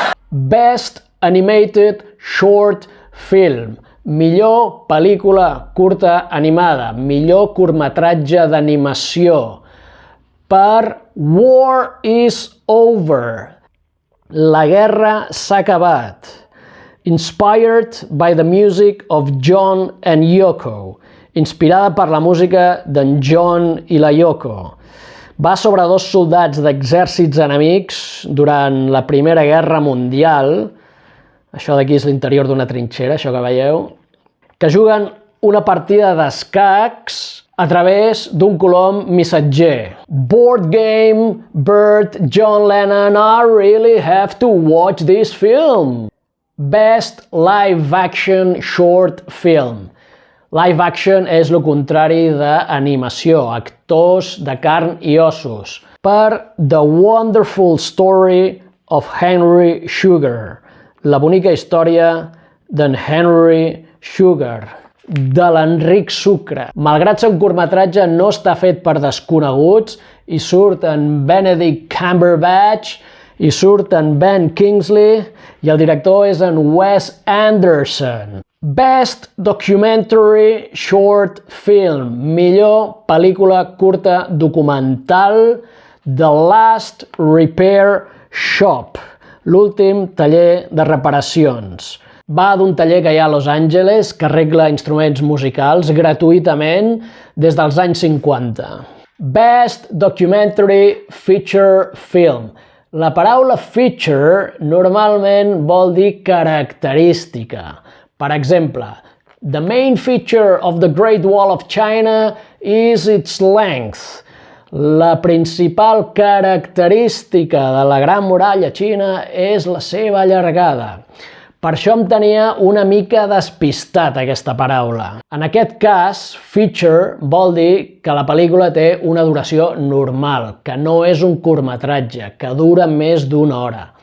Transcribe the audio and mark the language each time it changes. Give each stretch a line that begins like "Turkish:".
English: Best Animated Short Film.
Catalan: Millor pel·lícula curta animada. Millor curtmetratge d'animació. Per War is Over. La guerra s'ha acabat.
English: Inspired by the music of John and Yoko.
Catalan: Inspirada per la música d'en John i la Yoko. Va sobre dos soldats d'exèrcits enemics durant la Primera Guerra Mundial, això d'aquí és l'interior d'una trinxera, això que veieu, que juguen una partida d'escacs a través d'un colom missatger.
English: Board game, Bert, John Lennon, I really have to watch this film. Best Live Action Short Film.
Catalan: Live action és el contrari d'animació, actors de carn i ossos. Per The Wonderful Story of Henry Sugar. La bonica història d'en Henry Sugar, de l'Enric Sucre. Malgrat ser un curtmetratge, no està fet per desconeguts i surt en Benedict Cumberbatch i surt en Ben Kingsley i el director és en Wes Anderson.
English: Best Documentary Short Film.
Catalan: Millor pel·lícula curta documental. The Last Repair Shop. L'últim taller de reparacions. Va d'un taller que hi ha a Los Angeles que arregla instruments musicals gratuïtament des dels anys 50.
English: Best Documentary Feature Film.
Catalan: La paraula feature normalment vol dir característica. Per exemple,
English: the main feature of the Great Wall of China is its length.
Catalan: La principal característica de la Gran Muralla Xina és la seva llargada. Per això em tenia una mica despistat aquesta paraula. En aquest cas, feature vol dir que la pel·lícula té una duració normal, que no és un curtmetratge, que dura més d'una hora.